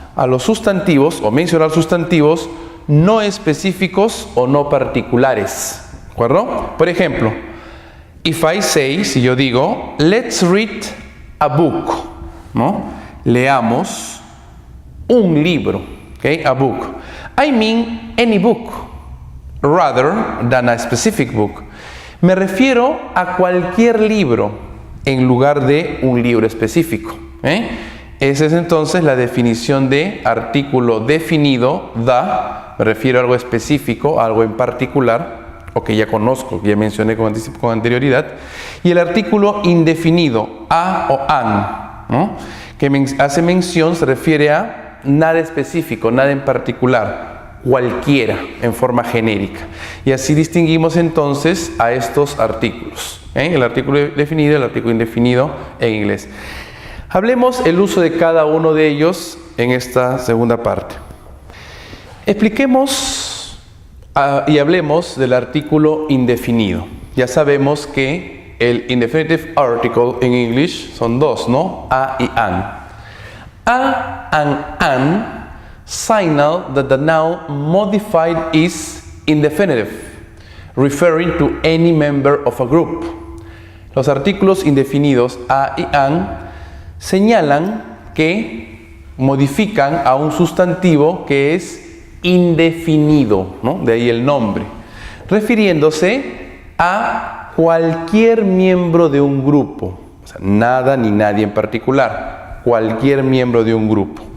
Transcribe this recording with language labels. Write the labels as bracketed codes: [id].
[es] A los sustantivos o mencionar sustantivos no específicos o no particulares. ¿De acuerdo? Por ejemplo, [en] if I say, [es] si yo digo, [en] let's read a book, ¿no? [es] Leamos un libro, ¿ok? [en] A book. I mean any book, rather than a specific book. [es] Me refiero a cualquier libro en lugar de un libro específico. Esa es entonces la definición de artículo definido, the. Me refiero a algo específico, a algo en particular, o que ya conozco, que ya mencioné con anterioridad. Y el artículo indefinido, a o an, ¿no? Que hace mención, se refiere a nada específico, nada en particular, cualquiera, en forma genérica. Y así distinguimos entonces a estos artículos, el artículo definido y el artículo indefinido en inglés. Hablemos el uso de cada uno de ellos en esta segunda parte. Expliquemos y hablemos del artículo indefinido. Ya sabemos que el [en] indefinitive article [es] en English son dos, ¿no? A y an. [en] A and an signal that the noun modified is indefinitive, referring to any member of a group. [es] Los artículos indefinidos a y an señalan que modifican a un sustantivo que es indefinido, ¿no? De ahí el nombre, refiriéndose a cualquier miembro de un grupo, o sea, nada ni nadie en particular, cualquier miembro de un grupo.